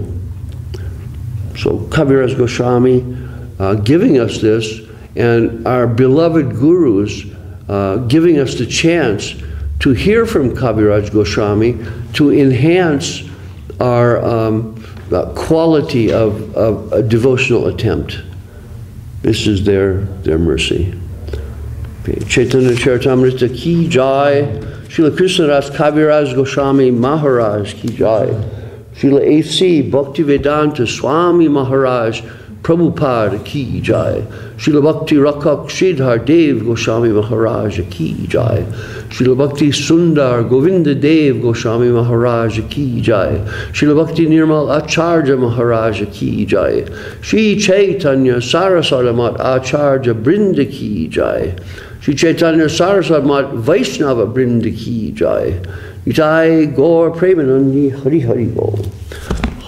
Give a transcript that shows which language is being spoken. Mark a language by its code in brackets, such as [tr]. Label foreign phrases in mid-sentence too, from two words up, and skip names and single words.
[en] So Kaviraj Goswami giving us this, and our beloved gurus giving us the chance to hear from Kaviraj Goswami to enhance our quality of a devotional attempt. This is their mercy. Okay. Chaitanya Charitamrita [hi] की जय. [en] Srila Krishnadas Kaviraj Goswami Maharaj [hi] की जय. [en] Srila A.C. Bhaktivedanta Swami Maharaj Prabhupada [hi] की जय. [en] Srila Bhakti Rakak Sridhar Dev Goswami Maharaj [hi] की जय. [en] Srila Bhakti Sundar Govinda Dev Goswami Maharaj [hi] की जय. [en] Srila Bhakti Nirmal Acharya Maharaj [hi] की जय. [en] Sri Chaitanya Saraswati Mat Acharya Brinda [hi] की जय. [en] Sri Chaitanya Saraswati Mat Vaishnava Brinda [hi] की जय. जय गौर प्रेमानंदी हरि हरि बोल.